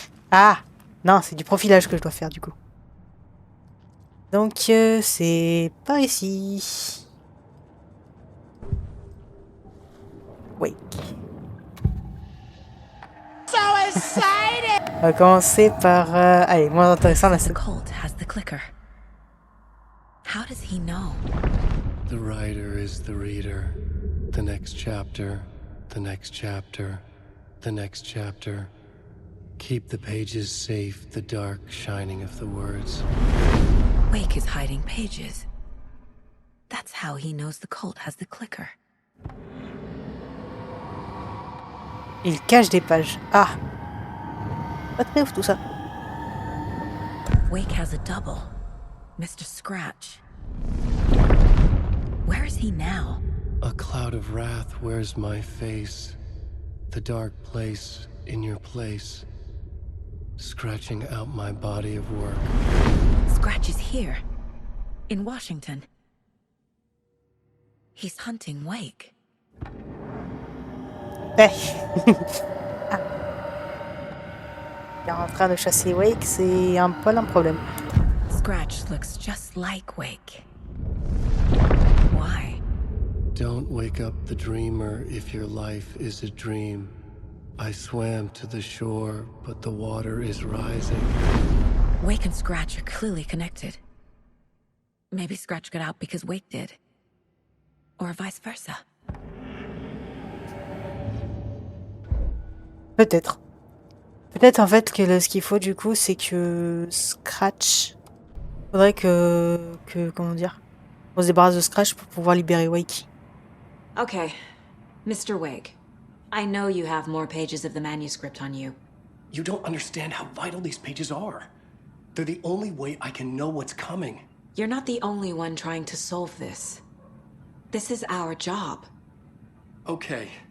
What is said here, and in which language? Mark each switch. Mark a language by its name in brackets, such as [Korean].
[French] Ah! Non, c'est du profilage que je dois faire du coup. Donc, c'est par ici. [English] Wake. [French] On va commencer par... allez, moins intéressant, la [English] The [French] scène. [English] cult has the clicker. How does he know? The writer is the reader. The next chapter, the next chapter, the next chapter. Keep the pages safe, the dark shining of the words. Wake is hiding pages. That's how he knows the cult has the clicker. [French] Il cache des pages. Ah. Pas très ouf tout ça. [English] Wake has a double. Mr. Scratch. Where is he now? A cloud of wrath wears my face. The dark place in your place. Scratching out my body of work. Scratch is here. In Washington. He's hunting Wake. Eh. Ah. [French] Il est en train de chasser Wake, c'est un peu un problème. [English] Scratch looks just like Wake. Why? Don't wake up the dreamer if your life is a dream. I swam to the shore, but the water is rising. Wake and Scratch are clearly connected. Maybe Scratch got out because Wake did. Or vice versa. [French] Peut-être. Peut-être en fait que ce qu'il faut du coup, c'est que Scratch... Faudrait que... Comment dire? On se débarrasse de Scratch pour pouvoir libérer Wake. [English] Okay, Mr. Wake. I know you have more pages of the manuscript on you. You don't understand how vital these pages are. They're the only way I can know what's coming. You're not the only one trying to solve this. This is our job. Okay.